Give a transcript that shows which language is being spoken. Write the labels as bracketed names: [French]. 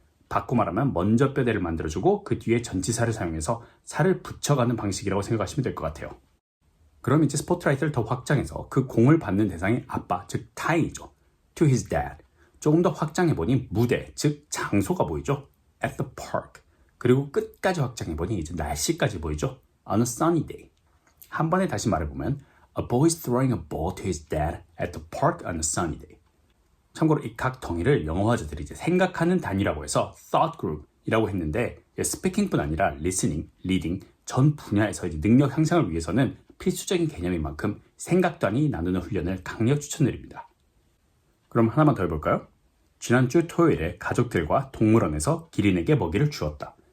[Korean] 바꿔 말하면 먼저 뼈대를 만들어주고 그 뒤에 전치사를 사용해서 살을 붙여가는 방식이라고 생각하시면 될 것 같아요. 그럼 이제 스포트라이트를 더 확장해서 그 공을 받는 대상이 아빠, 즉 타인이죠. [English] To his dad. [Korean] 조금 더 확장해보니 무대, 즉 장소가 보이죠. [English] At the park. [Korean] 그리고 끝까지 확장해보니 이제 날씨까지 보이죠. [English] On a sunny day. [Korean] 한 번에 다시 말해보면 [English] A boy is throwing a ball to his dad at the park on a sunny day. [Korean] 참고로 이 각 덩이를 영어화자들이 이제 생각하는 단위라고 해서 thought group이라고 했는데 스피킹뿐 아니라 listening, reading 전 분야에서 이제 능력 향상을 위해서는 필수적인 개념인 만큼 생각 단위 나누는 훈련을 강력 추천드립니다. 그럼 하나만 더 해볼까요? 지난주 토요일에 가족들과 동물원에서 기린에게 먹이를 주었다.